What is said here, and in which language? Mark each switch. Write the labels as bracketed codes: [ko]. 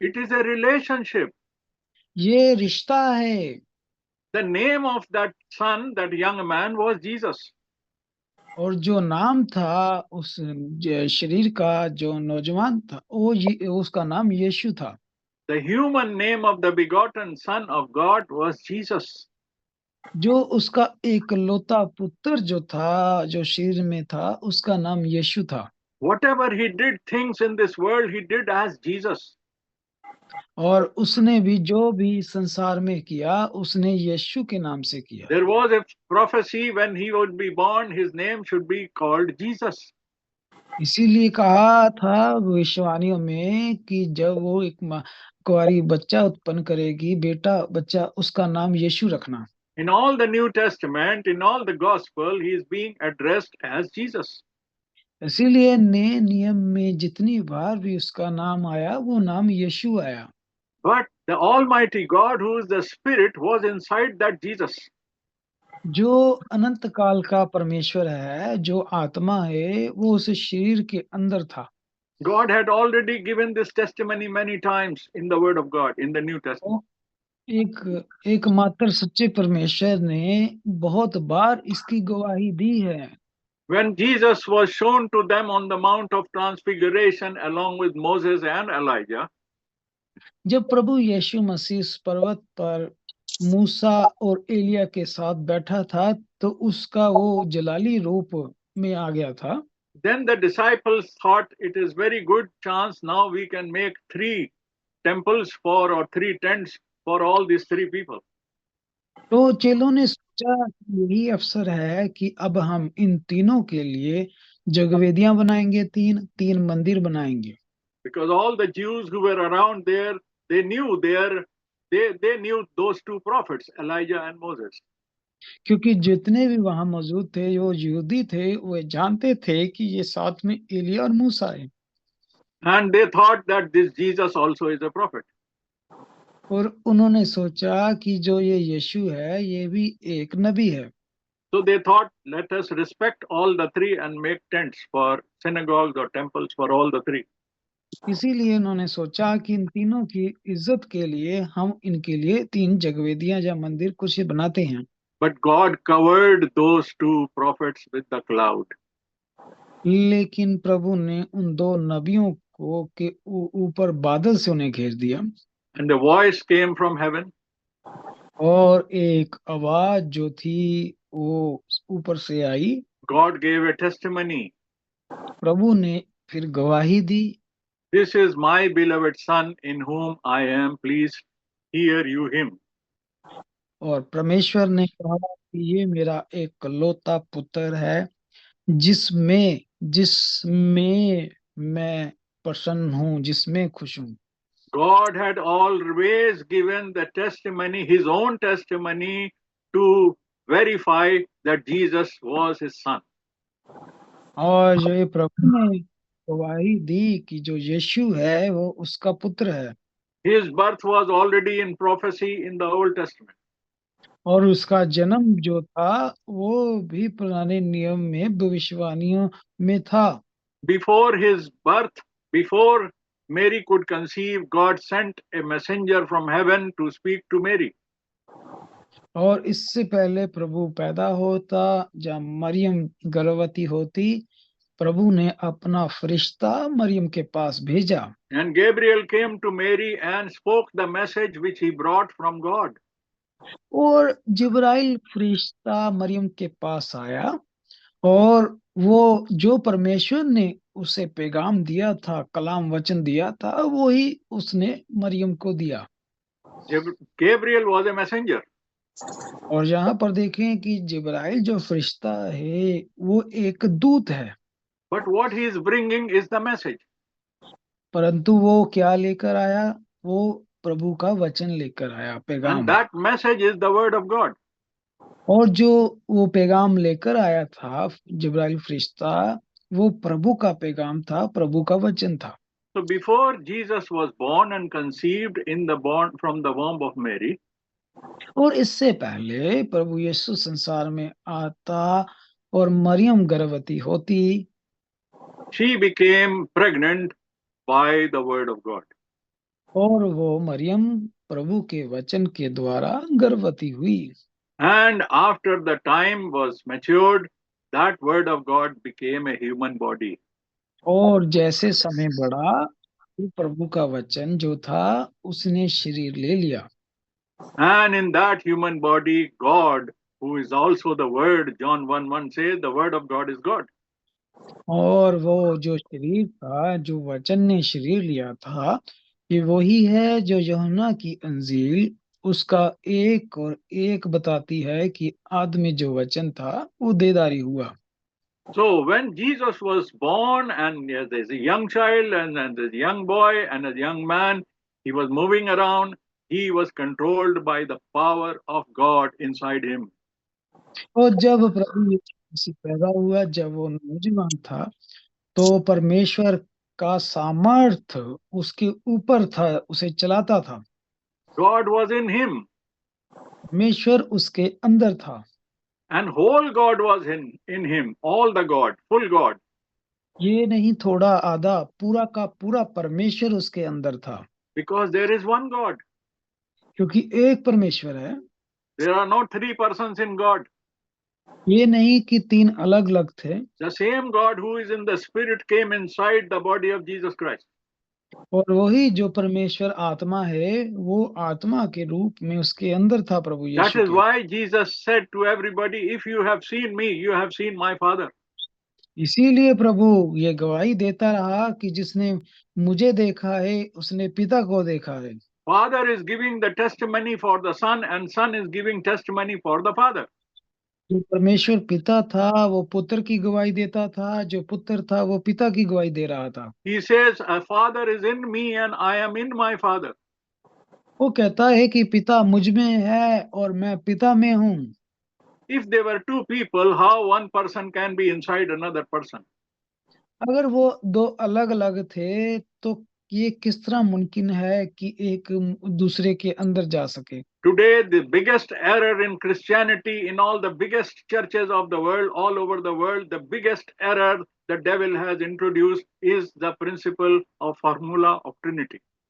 [en] it is a relationship. [hi] ये रिश्ता है। [en] The name of that son, that young man, was Jesus. [hi] और जो नाम था उस शरीर का जो नौजवान था वो उसका नाम यीशु था। [en] The human name of the begotten Son of God was Jesus. [hi] जो उसका एकलौता पुत्र जो था जो शरीर में था उसका नाम यीशु था। [en] Whatever he did things in this world, he did as Jesus. [hi] और उसने भी जो भी संसार में किया उसने यीशु के नाम से किया। [en] There was a prophecy when he would be born, his name should be called Jesus. [hi] इसीलिए कहा था भविष्यवाणियों में कि जब वो एक कुंवारी बच्चा उत्पन्न करेगी, बेटा बच्चा, उसका नाम यीशु रखना। [en] In all the New Testament, in all the Gospel, he is being addressed as Jesus. [hi] इसीलिए नए नियम में जितनी बार भी उसका नाम आया वो नाम यीशु आया। [en] But the Almighty God, who is the Spirit, was inside that Jesus. [hi] जो अनंत काल का परमेश्वर है, जो आत्मा है, वो उस शरीर के अंदर था। [en] God had already given this testimony many times in the Word of God, in the New Testament. [hi] एकमात्र सच्चे परमेश्वर ने बहुत बार इसकी गवाही दी है। [en] When Jesus was shown to them on the Mount of Transfiguration along with Moses and Elijah, [hi] जब प्रभु यीशु मसीह इस पर्वत पर मूसा और एलिया के साथ बैठा था तो उसका वो जलाली रूप में आ गया था। [en] then the disciples thought it is very good chance now we can make 3 temples for, or 3 tents for all these 3 people. [hi] तो चेलों ने सोचा कि यही अवसर है कि अब हम इन तीनों के लिए जगवेदियां बनाएंगे, तीन मंदिर बनाएंगे। [en] Because all the Jews who were around there, they knew they knew those 2 prophets, Elijah and Moses. [hi] क्योंकि जितने भी वहां मौजूद थे जो यहूदी थे वे जानते थे कि ये साथ में एलिया और मूसा है। [en] And they thought that this Jesus also is a prophet. [hi] और उन्होंने सोचा कि जो ये यीशु है ये भी एक नबी है। [en] So they thought, let us respect all the three and make tents for synagogues or temples for all the three. [hi] इसीलिए उन्होंने सोचा कि इन तीनों की इज्जत के लिए हम इनके लिए 3 जगवेदियां या मंदिर कुछ बनाते हैं। [en] But God covered those two prophets with the cloud. [hi] लेकिन प्रभु ने उन 2 नबियों को के ऊपर बादल से उन्हें घेर दिया। [en] And a voice came from heaven. [hi] और एक आवाज जो थी वो ऊपर से आई। [en] God gave a testimony. [hi] प्रभु ने फिर गवाही दी। [en] This is my beloved son in whom I am pleased. Hear you him. [hi] और परमेश्वर ने कहा कि ये मेरा एकलौता पुत्र है जिसमें जिसमें मैं प्रसन्न हूँ, जिसमें खुश हूँ। [en] God had always given the testimony, his own testimony, to verify that Jesus was his son. [hi] और जो ये प्रभु ने गवाही दी कि जो यीशु है वो उसका पुत्र है। [en] His birth was already in prophecy in the Old Testament. [hi] और उसका जन्म जो था वो भी पुराने नियम में भविष्यवाणियों में था। [en] Before his birth, before Mary could conceive, God sent a messenger from heaven to speak to Mary. [hi] और इससे पहले प्रभु पैदा होता, जब मरियम गर्भवती होती, प्रभु ने अपना फरिश्ता मरियम के पास भेजा। [en] And Gabriel came to Mary and spoke the message which he brought from God. [hi] और जिब्राइल फरिश्ता मरियम के पास आया और वो जो परमेश्वर ने उसे पैगाम दिया था, कलाम वचन दिया था, वो ही उसने मरियम को दिया। [en] Gabriel was a messenger. [hi] और यहाँ पर देखें कि जिब्राइल जो फरिश्ता है वो एक दूत है। [en] But what he is bringing is the message. [hi] परंतु वो क्या लेकर आया? वो प्रभु का वचन लेकर आया, पैगाम। [en] And that message is the word of God. [hi] और जो वो पैगाम लेकर आया था जिब्राइल फरिश्ता, वो प्रभु का पैगाम था, प्रभु का वचन था। [en] So before Jesus was born and conceived in the born from the womb of Mary, [hi] और इससे पहले प्रभु यीशु संसार में आता और मरियम गर्भवती होती, [en] she became pregnant by the word of God. [hi] और वो मरियम प्रभु के वचन के द्वारा गर्भवती हुई। [en] And after the time was matured, that word of God became a human body. [hi] और जैसे समय बढ़ा, प्रभु का वचन जो था उसने शरीर ले लिया। [en] And in that human body, God, who is also the word, John 1:1 says, the word of God is God. [hi] और वो जो शरीर था, जो वचन ने शरीर लिया था, ये वही है जो यूहन्ना की अंजील उसका 1 और 1 बताती है कि आदि में जो वचन था वो देदारी हुआ। [en] So when Jesus was born, and as a young child, and as a young boy, and as a young man, he was moving around. He was controlled by the power of God inside him. [hi] और जब प्रभु यीशु मसीह पैदा हुआ, जब वो नौजवान था, तो परमेश्वर का सामर्थ उसके ऊपर था, उसे चलाता था। [en] God was in him, [hi] परमेश्वर उसके अंदर था। [en] and whole God was in him, all the God, full God. [hi] ये नहीं थोड़ा आधा, पूरा का पूरा परमेश्वर उसके अंदर था। [en] Because there is one God. [hi] क्योंकि एक परमेश्वर है। [en] There are not three persons in God. [hi] ये नहीं कि 3 अलग अलग थे। [en] The same God who is in the spirit came inside the body of Jesus Christ. [hi] और वही जो परमेश्वर आत्मा है, वो आत्मा के रूप में उसके अंदर था प्रभु [en] That [hi] यीशु [en] is [hi] के। [en] why Jesus said to everybody, if you have seen me, you have seen my Father. [hi] इसीलिए प्रभु ये गवाही देता रहा कि जिसने मुझे देखा है उसने पिता को देखा है। [en] Father is giving the testimony for the Son, and Son is giving testimony for the Father. [hi] जो परमेश्वर पिता था वो पुत्र की गवाही देता था, जो पुत्र था वो पिता की गवाही दे रहा था। [en] He says, a Father is in me and I am in my Father. [hi] वो कहता है कि पिता मुझ में है और मैं पिता में हूँ। [en] if there were two people, how one person can be inside another person? [hi] अगर वो दो अलग अलग थे तो ये किस तरह मुमकिन है कि एक दूसरे के अंदर जा सके। [en] Today, the biggest error in Christianity, in all the biggest churches of the world, all over the world, the biggest error the devil has introduced is the principle of formula of Trinity.